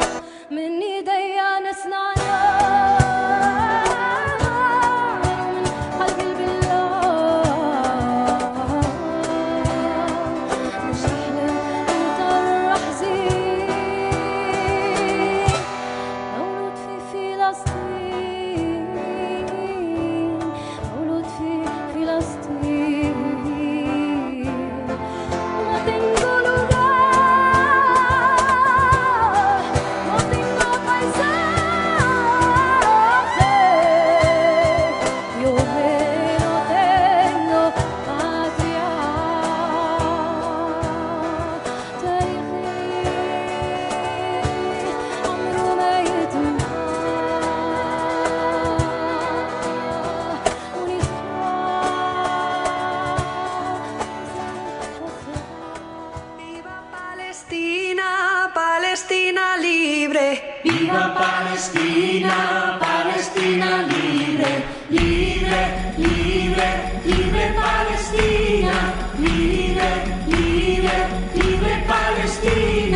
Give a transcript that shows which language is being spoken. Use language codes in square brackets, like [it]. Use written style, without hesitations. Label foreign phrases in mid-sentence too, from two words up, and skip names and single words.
[ar] من ايديا نصنعنا، من قلبي بالله. نشرح لك مطرح زين. مولود في فلسطين، مولود في فلسطين. [es] No tengo lugar, no tengo paisaje, yo no tengo patria. [ar] تاريخي عمره ما [es] Viva Palestina, Palestina libre. Viva Palestina, Palestina libre, libre, libre, libre Palestina, libre, libre, libre Palestina.